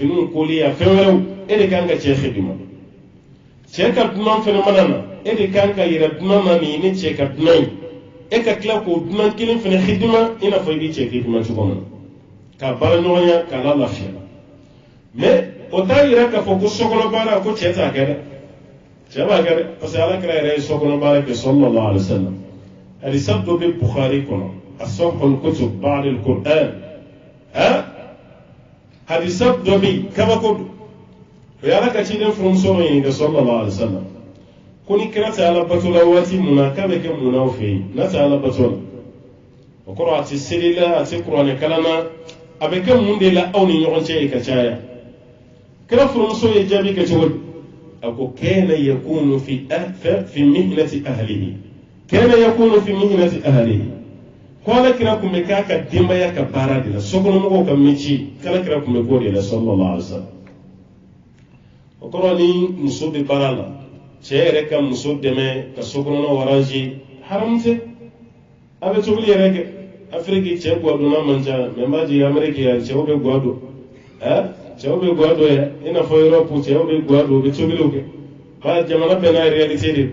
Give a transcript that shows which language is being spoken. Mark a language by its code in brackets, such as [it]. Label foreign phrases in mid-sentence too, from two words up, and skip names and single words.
[bm] finiw koli a fɛn wɛrɛw e de kan ka cɛ xidima cɛ ka dunan fɛnɛ mana na e de kan ka yɛrɛ dunan na nin ne cɛ ka dunan ye e ka tila k'o dunan kelen fɛnɛ xidima i n'a fɔ i b'i cɛ xidima cogo min na k'a baara ɲɔgɔnya k'a la lafiya mais o t'a yira k'a fɔ ko sokɔnɔ baara ko cɛ t'a kɛ dɛ cɛ b'a kɛ dɛ [fr] parce que [bm] alakira yɛrɛ ye sokɔnɔ baara kɛ [ar] صلى الله عليه وسلم [bm] hadisa dɔ bɛ bukhari kɔnɔ [ar] أصح الكتب بعد القرآن [bm] hadisa dɔ bɛ yen kabako don o ye ala ka ciden furumuso dɔ ɲininka [ar] صلى الله عليه وسلم [bm] ko ni kira tɛ ala bato la waati mun na k'a bɛ kɛ mun na aw fɛ yen n'a tɛ ala bato la o kɔrɔ a tɛ seli la a tɛ kuranɛ kalan na a bɛ kɛ mun de la aw ni ɲɔgɔn cɛ ye ka caya kira furumuso ye jaabi kɛ cogo di a ko [ar] كان يكون في مهنة أهله كان يكون في مهنة أهله [bm] ko ala kira kun bɛ k'a ka denbaya ka baara de la sokɔnɔmɔgɔw ka métier kala kira kun bɛ k'o de la [ar] صلى الله عليه وسلم [bm] o kɔrɔ ni muso bɛ baara la cɛ yɛrɛ ka muso dɛmɛ ka sokɔnɔna arranger haram tɛ a bɛ tobili yɛrɛ kɛ afiriki cɛ guwadonna man ca mɛ n b'a jigin amérique yan cɛw bɛ guwa don cɛw bɛ guwa don yan i n'a fɔ europe cɛw bɛ guwa don u bɛ tobiliw kɛ ba jamana bɛɛ n'a réalité de